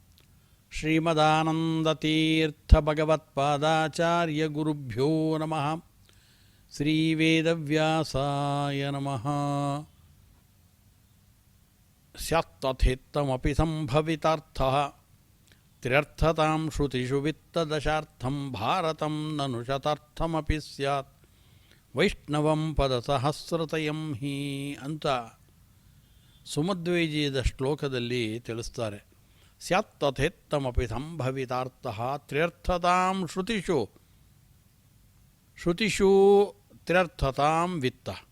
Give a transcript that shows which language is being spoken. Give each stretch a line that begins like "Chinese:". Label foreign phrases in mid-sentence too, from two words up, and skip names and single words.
Sanskrit: ಶ್ರೀಮದಾನಂದತೀರ್ಥ ಭಗವತ್ಪಾದಾಚಾರ್ಯ ಗುರುಭ್ಯೋ ನಮಃ. ಶ್ರೀ ವೇದವ್ಯಾಸಾಯ ನಮಃ. ಸ್ಯಾತ್ತಥೇತ್ತಮಪಿ ಸಂಭವಿತಾರ್ಥಃ ತ್ರ್ಯರ್ಥತಾಂ ಶ್ರುತಿಷು ವಿತ್ತದಶಾರ್ಥಂ ಭಾರತಂ ನನು ಶತಾರ್ಥಮಪಿ ಸ್ಯಾತ್ ವೈಷ್ಣವಂ ಪದಸಹಸ್ರತಯಂ ಹಿ
Kannada: ಅಂತ ಸುಮಧ್ವೈಜೀಯದ ಶ್ಲೋಕದಲ್ಲಿ ತಿಳಿಸ್ತಾರೆ.
Sanskrit: ಸ್ಯಾತ್ತಥೇತ್ತಮಪಿ ಸಂಭವಿತಾರ್ಥಃ ತ್ರ್ಯರ್ಥತಾಂ ಶ್ರುತಿಷು ತ್ರ್ಯರ್ಥತಾಂ ವಿತ್ತ.